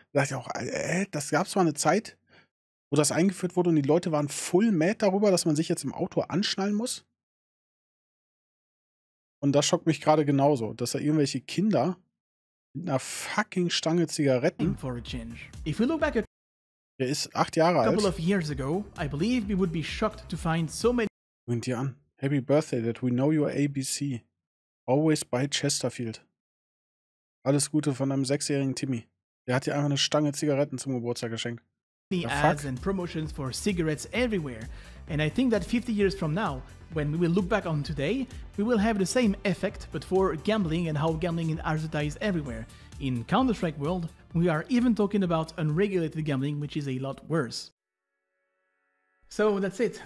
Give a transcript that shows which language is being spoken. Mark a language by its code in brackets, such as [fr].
[de] Da dachte ich auch, das gab es mal eine Zeit, wo das eingeführt wurde und die Leute waren [en] full mad [de] darüber, dass man sich jetzt im Auto anschnallen muss. Und das schockt mich gerade genauso, dass da irgendwelche Kinder mit einer fucking Stange Zigaretten. [en] If we look back at [de] Der ist 8 Jahre alt. [en] a couple of years ago, I believe we would be shocked to find so many. [de] Winkt dir an. [en] Happy birthday that we know your ABC. Always by Chesterfield. [de] Alles Gute von einem 6-jährigen Timmy. Der hat dir einfach eine Stange Zigaretten zum Geburtstag geschenkt. [en] Ads and promotions for cigarettes everywhere, and I think that 50 years from now, when we will look back on today, we will have the same effect, but for gambling and how gambling is advertised everywhere. In Counter-Strike world, we are even talking about unregulated gambling, which is a lot worse. So that's it.